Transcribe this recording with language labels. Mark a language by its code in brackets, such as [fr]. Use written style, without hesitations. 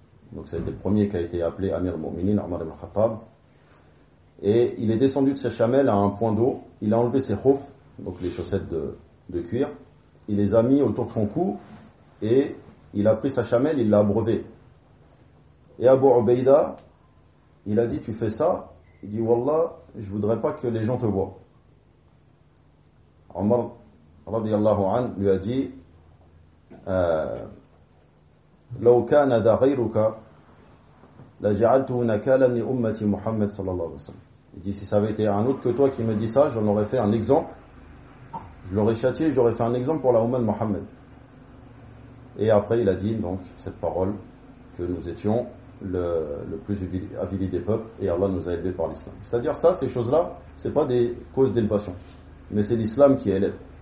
[fr] Donc ça a été le premier qui a été appelé Amir al-Mu'minin, Omar al-Khattab. Et il est descendu de sa chamelle à un point d'eau, il a enlevé ses khouf, donc les chaussettes de cuir. Il les a mis autour de son cou et il a pris sa chamelle, il l'a abreuvée. Et Abu Ubaida, il a dit, tu fais ça? Il dit, Wallah, je ne voudrais pas que les gens te voient. [ar] Omar, radiyallahu anhu, [fr] lui a dit, [ar] لو كان ذا غيرك لجعلته نكالا لأمة محمد صلى الله عليه وسلم. [fr] Il dit, si ça avait été un autre que toi qui me dit ça, j'en aurais fait un exemple. Je l'aurais châtié, j'aurais fait un exemple pour la Ummah de Mohammed. Et après, il a dit donc cette parole que nous étions le plus avili des peuples et Allah nous a élevés par l'islam. C'est-à-dire, ça, ces choses-là, ce n'est pas des causes d'élévation, mais c'est l'islam qui élève.